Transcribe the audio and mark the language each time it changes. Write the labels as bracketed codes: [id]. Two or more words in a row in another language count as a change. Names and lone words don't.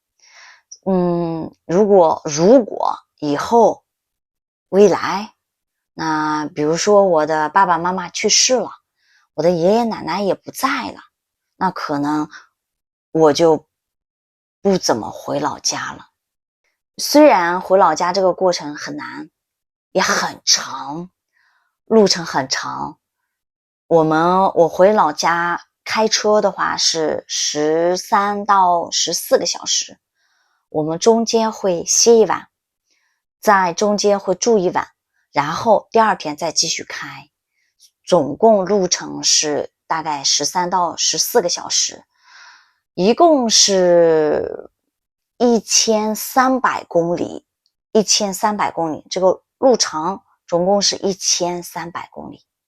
[zh] 如果以後未來，那比如說我的爸爸媽媽去世了，我的爺爺奶奶也不在了，那可能我就不怎麼回老家了。雖然回老家這個過程很難，也很長，路程很長。我回老家開車的話是13到14個小時，我們中間會歇一晚，在中間會住一晚，然後第二天再繼續開，總共路程是大概13到14個小時，一共是1300公里，1300公里，這個路長總共是1300公里。